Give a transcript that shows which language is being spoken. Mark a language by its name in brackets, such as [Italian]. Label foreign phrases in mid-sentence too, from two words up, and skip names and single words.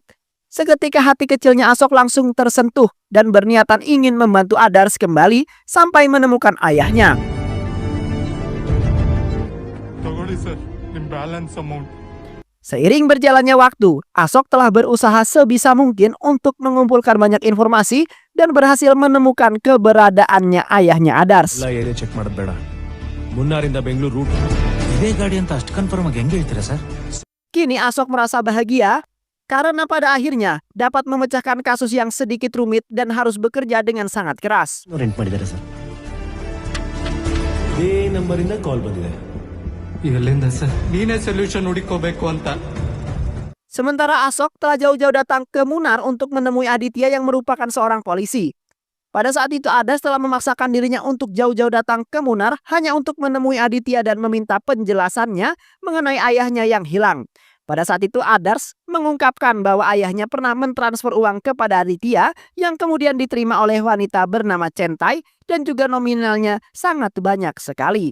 [Indonesian] Seketika hati kecilnya Asok langsung tersentuh dan berniatan ingin membantu Adars kembali sampai menemukan ayahnya. Seiring berjalannya waktu, Asok telah berusaha sebisa mungkin untuk mengumpulkan banyak informasi dan berhasil menemukan keberadaannya ayahnya Adars. [Kannada] ಎಲ್ಲ [English] area check [Kannada] ಮಾಡೋದು ಬೇಡ. ಮುನ್ನಾರಿಂದ ಬೆಂಗಳೂರು ರೂಟ್. ಇದೇ ಗಾಡಿ ಅಂತ ಅಷ್ಟು ಕನ್ಫರ್ಮ್ ಆಗಿ ಹೆಂಗೆ ಹೇಳ್ತೀರಾ ಸರ್? [Indonesian] Kini Asok merasa bahagia karena pada akhirnya dapat memecahkan kasus yang sedikit rumit dan harus bekerja dengan sangat keras. [Kannada] ರೆಂಟ್ ಮಾಡಿದ್ದಾರೆ ಸರ್. ಇದೇ ನಂಬರಿಂದ ಕಾಲ್ ಬಂದಿದೆ. ಎಲ್ಲಿಂದ ಸರ್? ನೀನೇ ಸೊಲ್ಯೂಷನ್ ಹುಡುಕೋಬೇಕು ಅಂತ. [Indonesian] Sementara Asok telah jauh-jauh datang ke Munar untuk menemui Aditya yang merupakan seorang polisi. Pada saat itu Adars telah memaksakan dirinya untuk jauh-jauh datang ke Munar hanya untuk menemui Aditya dan meminta penjelasannya mengenai ayahnya yang hilang. Pada saat itu Adars mengungkapkan bahwa ayahnya pernah mentransfer uang kepada Aditya yang kemudian diterima oleh wanita bernama Centai dan juga nominalnya sangat banyak sekali.